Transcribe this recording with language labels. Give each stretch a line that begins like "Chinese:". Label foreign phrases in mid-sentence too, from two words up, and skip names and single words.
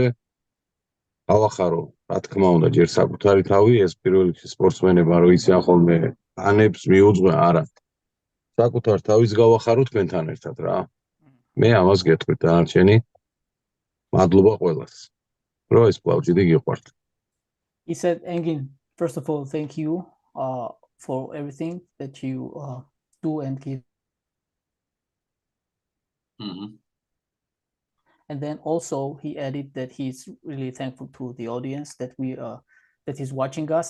Georgian: ავახარო, რა თქმა უნდა, ჯერ საკუთარი თავი, ეს პირველ რიგში სპორტსმენებმა რო იციან ხოლმე ანებს მიუძღვენ, არა. საკუთარ თავის გავახარო თქვენთან ერთად რა. მე ამას გეტყვით დანარჩენი. მადლობა ყველას. რომ ეს კლავჭიდი გიყვართ.
English: He said, Engin, first of all, thank you for everything that you do and give. And then also he added that he's really thankful to the audience that that is watching us.